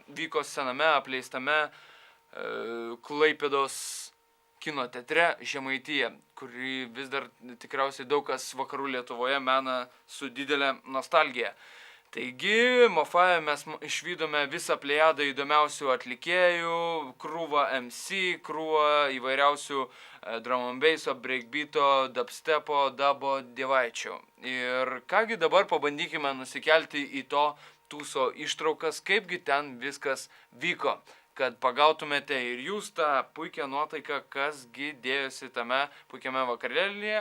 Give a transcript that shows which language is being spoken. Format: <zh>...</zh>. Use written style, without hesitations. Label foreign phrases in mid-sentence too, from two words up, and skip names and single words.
<lt>Vyko sename, apleistame Klaipėdos kino teatre Žemaitija, kurį vis dar tikriausiai daug kas vakarų Lietuvoje mena su didelė nostalgija. Taigi, Mofaje mes išvydome visą plejadą įdomiausių atlikėjų, krūvą MC, krūvą įvairiausių</lt> <en>drum and basso,</en> <lt>breakbeato, dubstepo, dubo dievaičių. Ir kągi dabar pabandykime nusikelti į to tūso ištraukas, kaipgi ten viskas vyko, kad pagautumėte ir jūs tą puikią nuotaiką, kasgi dėjosi tame puikiame vakarėlyje.</lt>